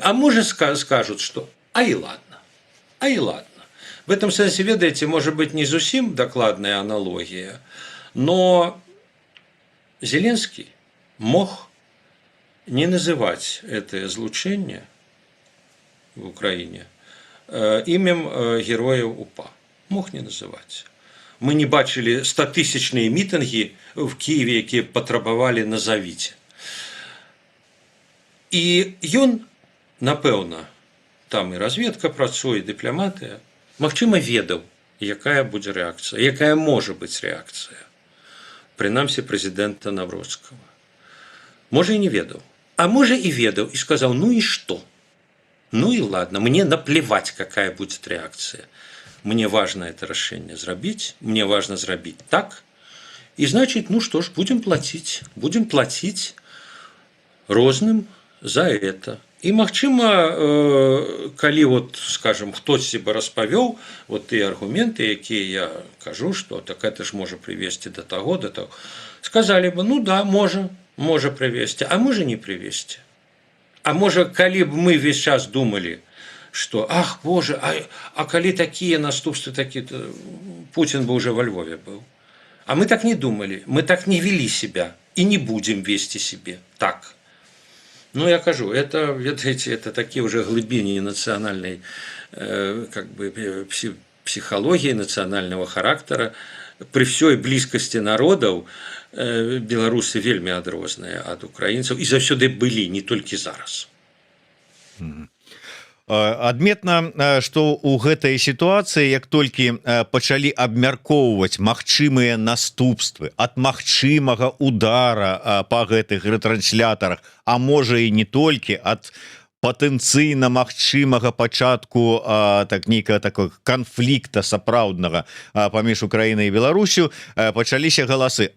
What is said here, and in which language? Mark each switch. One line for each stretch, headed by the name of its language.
Russian: А можа, скажут, что а и ладно. В этом смысле, ведаеце, может быть, не зусім докладная аналогия, но Зеленский мог не называть это злучение в Украине имем героев УПА. Мог не называть. Мы не бачили 100-тысячные митинги в Киеве, которые потребовали «назовите».
Belarusian: И ён, напэўна, там и разведка працуе, и дыпламатыя, магчыма, ведаў, якая будзе рэакцыя, якая можа быць рэакцыя. Прынамсі, прэзідэнта Навроцкага. Можа, и не ведаў.
Russian: А может и ведал, и сказал, ну и что? Ну и ладно, мне наплевать, какая будет реакция. Мне важно это решение зрабіць, мне важно зрабіць так. И значит, ну что ж, будем платить розным за это.
Belarusian: И магчыма, калі вот, скажем, хтосьці бы распавёў вот тыя аргументы, якія я кажу, что так это ж можа привести до того, сказали бы, ну да, можа привести, а можа не привести.
Russian: А можа, калі б мы весь час думали, что, ах, боже, а калі такие наступствы, такие-то, Путин бы уже во Львове был. А мы так не думали, мы так не вели себя и не будем вести себе так. Ну, я кажу, это, видите, это такие уже глубины национальной как бы, психологии, национального характера. При всей близкости народов
Belarusian: беларусы вельмі адрозныя ад украінцаў і заўсёды былі, не толькі зараз. Адметна, што ў гэтай сітуацыі, як толькі пачалі абмяркоўваць магчымыя наступствы ад магчымага удара па гэтых рэтрансляторах, а можа і не толькі ад патэнцыйна магчымага пачатку так нейкага такого канфлікта сапраўднага паміж Украінай і Беларусю, пачаліся галасы.